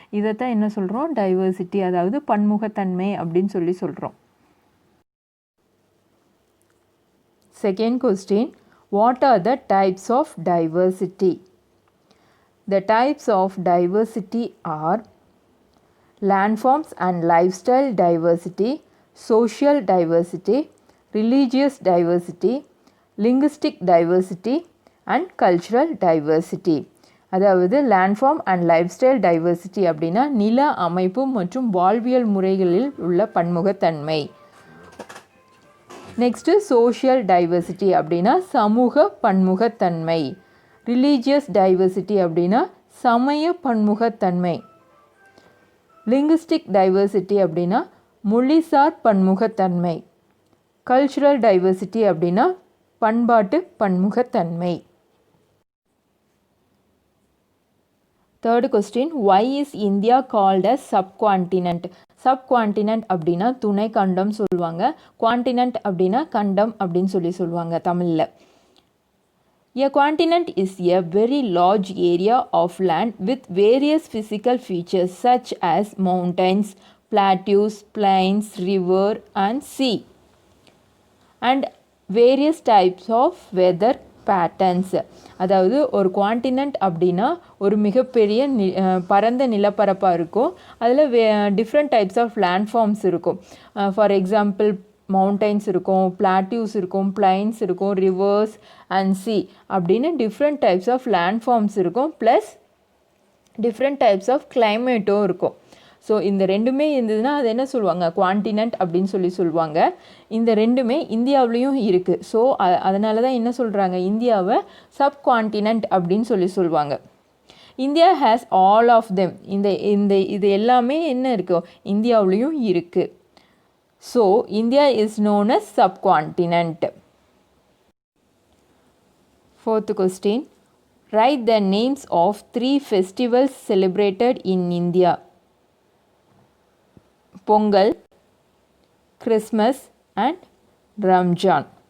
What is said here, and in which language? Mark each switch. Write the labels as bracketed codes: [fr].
[ta] இதைத்தான் என்ன சொல்கிறோம், டைவர்சிட்டி, அதாவது பன்முகத்தன்மை அப்படின்னு சொல்கிறோம். [en] Second question, what are the types of diversity? The types of diversity are landforms and lifestyle diversity, social diversity, religious diversity, linguistic diversity and cultural diversity. [ta] அதாவது landform and life style diversity அப்படின்னா நில அமைப்பு மற்றும் வாழ்வியல் முறைகளில் உள்ள பன்முகத்தன்மை. Next social diversity அப்படின்னா சமூக பன்முகத்தன்மை. ரிலீஜியஸ் டைவர்சிட்டி அப்படின்னா சமய பன்முகத்தன்மை. லிங்குஸ்டிக் டைவர்சிட்டி அப்படின்னா மொழிசார் பன்முகத்தன்மை. கல்ச்சுரல் டைவர்சிட்டி அப்படின்னா பண்பாட்டு பன்முகத்தன்மை. [en] Third question, why is India called as subcontinent? [ta] Subcontinent அப்படின்னா துணை கண்டம் சொல்லுவாங்க, குவான்டினென்ட் அப்படின்னா கண்டம் அப்படின்னு சொல்லுவாங்க தமிழில். [en] A continent is a very large area of land with various physical features such as mountains, plateaus, plains, river and sea, and various types of weather patterns. [ta] அதாவது ஒரு குவான்டினென்ட் அப்படின்னா ஒரு மிகப்பெரிய பரந்த நிலப்பரப்பாக இருக்கும். அதில் [en] different types of landforms [ta] இருக்கும். For example mountains இருக்கும், பிளாட்டியூஸ் இருக்கும், பிளைன்ஸ் இருக்கும், ரிவர்ஸ் அண்ட் சி அப்படின்னு டிஃப்ரெண்ட் டைப்ஸ் ஆஃப் லேண்ட்ஃபார்ம்ஸ் இருக்கும். ப்ளஸ் டிஃப்ரெண்ட் டைப்ஸ் ஆஃப் கிளைமேட்டும் இருக்கும். ஸோ இந்த ரெண்டுமே இருந்ததுன்னா அது என்ன சொல்லுவாங்க, குவான்டினென்ட் அப்படின்னு சொல்லுவாங்க. இந்த ரெண்டுமே இந்தியாவிலையும் இருக்குது. ஸோ அதனால தான் என்ன சொல்கிறாங்க, இந்தியாவை சப் குவான்டினென்ட் அப்படின்னு சொல்லுவாங்க. [en] India has all of them. [ta] இது எல்லாமே என்ன இருக்கும், இந்தியாவிலையும் இருக்குது. [en] So, India is known as subcontinent. Fourth question, write the names of 3 festivals celebrated in India. Pongal, Christmas and Ramjan.